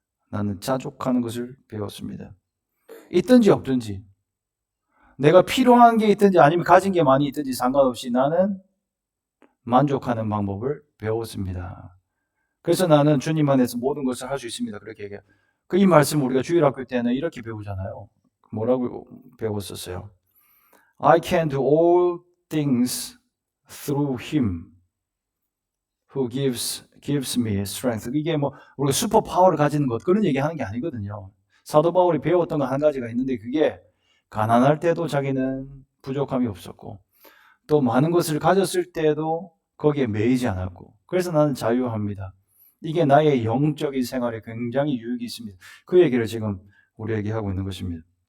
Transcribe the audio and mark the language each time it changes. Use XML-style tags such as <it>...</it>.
<ko>나는 자족하는 것을 배웠습니다. 있든지 없든지, 내가 필요한 게 있든지 아니면 가진 게 많이 있든지 상관없이 나는 만족하는 방법을 배웠습니다. 그래서 나는 주님 안에서 모든 것을 할 수 있습니다. 그렇게 얘기해요. 이 말씀 우리가 주일학교 때는 이렇게 배우잖아요. 뭐라고 배웠었어요?</ko> <en>I can do all things through him who gives me strength.</en> <ko>이게 뭐 우리가 슈퍼 파워를 가지는 것 그런 얘기하는 게 아니거든요. 사도 바울이 배웠던 거 한 가지가 있는데 그게 가난할 때도 자기는 부족함이 없었고 또 많은 것을 가졌을 때도 거기에 매이지 않았고 그래서 나는 자유합니다. 이게 나의 영적인 생활에 굉장히 유익이 있습니다. 그 얘기를 지금 우리에게 하고 있는 것입니다.</ko>